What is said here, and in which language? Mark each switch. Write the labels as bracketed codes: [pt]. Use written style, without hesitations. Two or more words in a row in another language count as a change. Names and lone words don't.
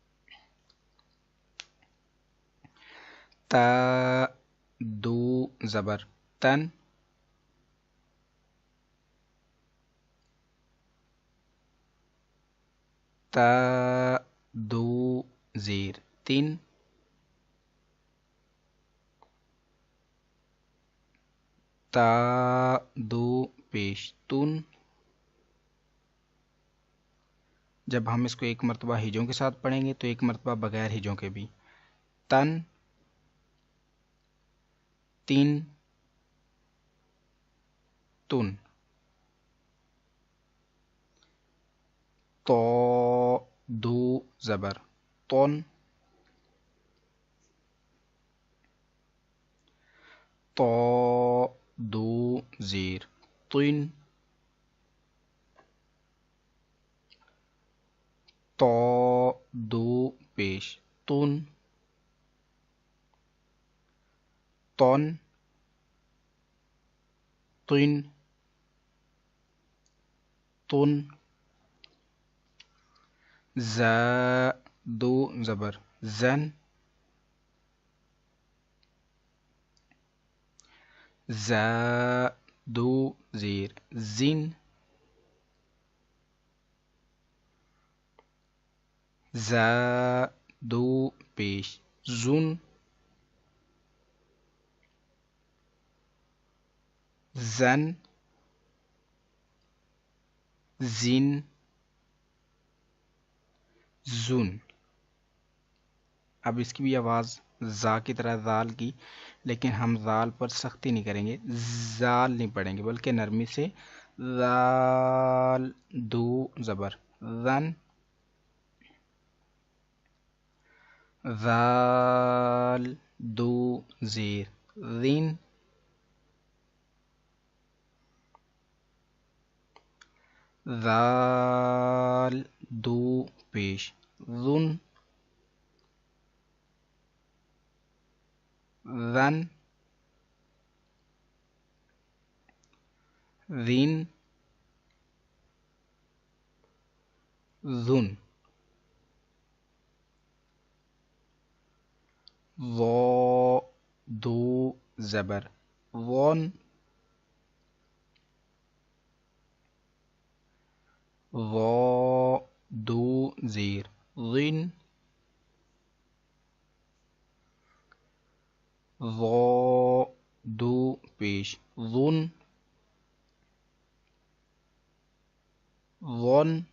[ur] تا 2 زبر تن، تا 2 زیر 3، تا 2 پیش تن۔ جب ہم اس کو ایک مرتبہ ہجوں کے ساتھ پڑھیں گے تو ایک مرتبہ بغیر ہجوں کے بھی، تن 3 تن، تو 2 زبر تن، تو 2 زیر تن، تو 2 پیش تن، تن تن تن، ز 2 زبر زن، ز 2 زیر زن، ز 2 پیش زن، زن زن زن۔ اب اس کی بھی آواز زا کی طرح زال کی، لیکن ہم زال پر سختی نہیں کریں گے، زال نہیں پڑھیں گے بلکہ نرمی سے، زال 2 زبر زن، زال 2 زیر زین، زال 2 پیش زن، زن زین ذن، ظا دو زبر ون، ظا دو زیر ظن، ظا دو پیش ظن، ظن،